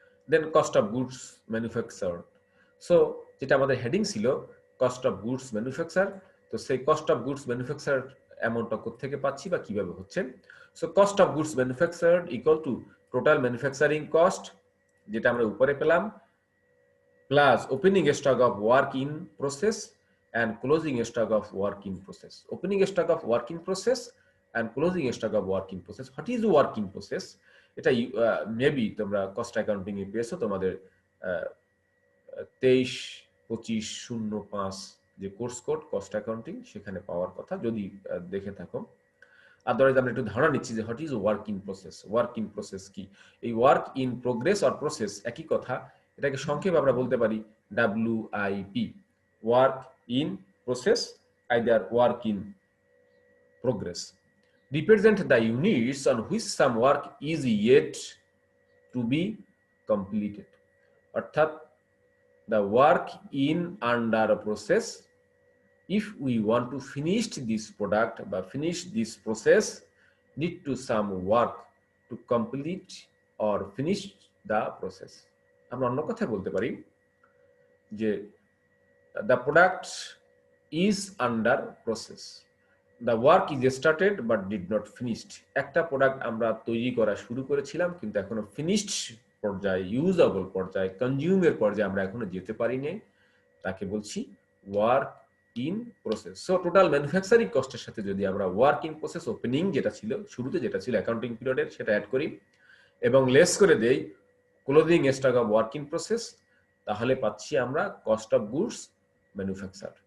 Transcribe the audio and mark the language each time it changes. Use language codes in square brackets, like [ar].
[bn] Then cost of goods manufactured. So যেটা আমাদের heading ছিল কস্ট অফ গুডস ম্যানুফ্যাকচার, তো সেই কস্ট অফ গুডস ম্যানুফ্যাকচার অ্যামাউন্টটা কোত্থেকে পাচ্ছি বা কিভাবে হচ্ছে। [en] so cost of goods manufactured equal to total manufacturing cost, [bn] যেটা আমরা উপরে পেলাম, [en] Plus opening stock of work in process and closing stock of work in process. Opening stock of work in process and closing stock of work in process. What is work in process? [bn] এটা maybe তোমরা cost accounting এ পেয়েছো, তোমাদের 23-25-05 যে course code cost accounting, সেখানে পাওয়ার কথা যদি দেখে থাকো। আদারওয়াইজ আমরা একটু ধারণা নিচ্ছি যে [en] What is work in process. [bn] Work in process কি? [en] এই work in progress or process [bn] একই কথা, এটাকে সংক্ষেপে আমরা বলতে পারি [en] WIP, work in process, either work in progress, represent the units on which some work is yet to be completed. অর্থাৎ the work in under a process, if we want to finish this product বা finish this process, need to some work to complete or finish the process. [bn] আমরা অন্য কথা বলতে পারি যে [en] the product is under process, the work is started but did not finished। [bn] একটা product আমরা তৈরি করা শুরু করেছিলাম, কিন্তু এখনো ফিনিশড পর্যায়ে, ইউজেবল পর্যায়ে, কনজিউমের পর্যায়ে আমরা এখনো যেতে পারিনি, তাকে বলছি work in process. So total manufacturing কস্টের সাথে যদি আমরা ওয়ার্ক ইন প্রসেস, ওপেনিং যেটা ছিল শুরুতে, যেটা ছিল অ্যাকাউন্টিং পিরিয়ডের, সেটা অ্যাড করি এবং লেস করে দেই closing stock of work in process, তাহলে পাচ্ছি আমরা কস্ট অফ গুডস ম্যানুফ্যাকচার।